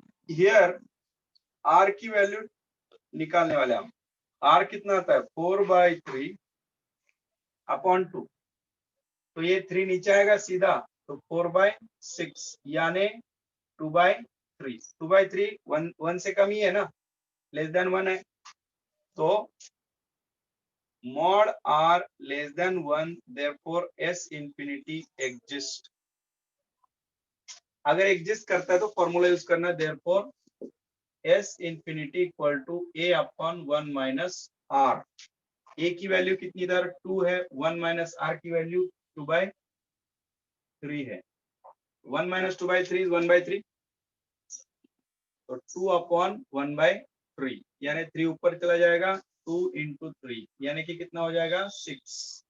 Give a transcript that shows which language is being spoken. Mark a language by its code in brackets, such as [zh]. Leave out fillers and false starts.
[hi] Here are की value निकालने वाले हम. आर कितना आता है? 4/3 अपॉन 2. तो ये 3 नीचे आएगा सीधा, तो 4/6 यानी 2/3. 2/3 1 से कम ही है ना, लेस देन 1 है. [en] तो mod r less than 1, therefore S infinity exist. [hi] अगर एग्जिस्ट करता है तो फॉर्मूला यूज करना, [en] therefore S infinity equal to A upon 1 minus R. [hi] A की वैल्यू कितनी इधर 2 है, 1 minus R की वैल्यू 2/3 है. [en] 1 minus 2/3 is 1/3. [hi] तो 2 upon 1/3 यानी 3 ऊपर चला जाएगा, 2 into 3 यानी कि कितना हो जाएगा? 6.